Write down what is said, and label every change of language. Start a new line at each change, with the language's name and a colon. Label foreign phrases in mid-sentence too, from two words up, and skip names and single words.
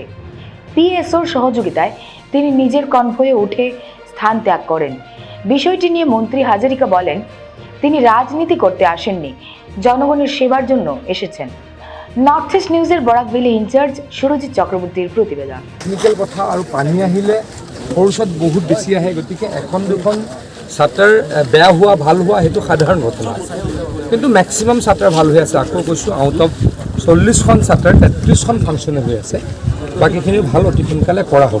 Bangla: পিএসওর সহযোগিতায় তিনি নিজের কনভয়ে উঠে স্থান ত্যাগ করেন। বিষয়টি নিয়ে মন্ত্রী হাজারিকা বলেন, তিনি রাজনীতি করতে আসেননি, জনগণের সেবার জন্য এসেছেন। নর্থ ইস্ট নিউজের বরাকভেলি ইনচার্জ সুরজিৎ চক্রবর্তীর প্রতিবেদন।
Assamese: টেকনিক্যাল কথা আৰু পানী আহিলে খৰচত বহুত বেছি আহে, গতিকে এখন দুখন চাটাৰ বেয়া হোৱা ভাল হোৱা সেইটো সাধাৰণ ঘটনা, কিন্তু মেক্সিমাম চাটাৰ ভাল হৈ আছে। আকৌ কৈছোঁ,
English: out of
Assamese: 40খন চাটাৰ 33খন ফাংচনে হৈ আছে, বাকীখিনি ভাল অতি সোনকালে কৰা হ'ব।